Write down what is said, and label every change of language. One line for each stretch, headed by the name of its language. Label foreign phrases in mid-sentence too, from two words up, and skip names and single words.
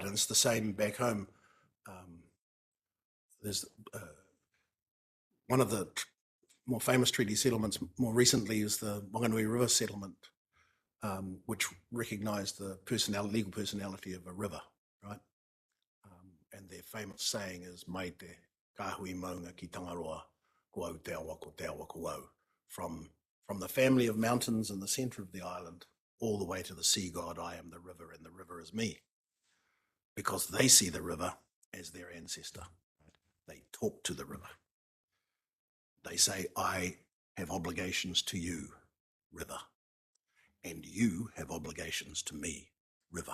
English: And it's the same back home. There's one of the more famous treaty settlements more recently is the Waitangi River settlement, which recognised the legal personality of a river, right? And their famous saying is,
Māori: "Mai te kahui maunga ki Tangaroa, ko au te awa ko au,"
English: from the family of mountains in the centre of the island all the way to the sea god, I am the river and the river is me. Because they see the river as their ancestor. They talk to the river. They say, I have obligations to you, river, and you have obligations to me, river.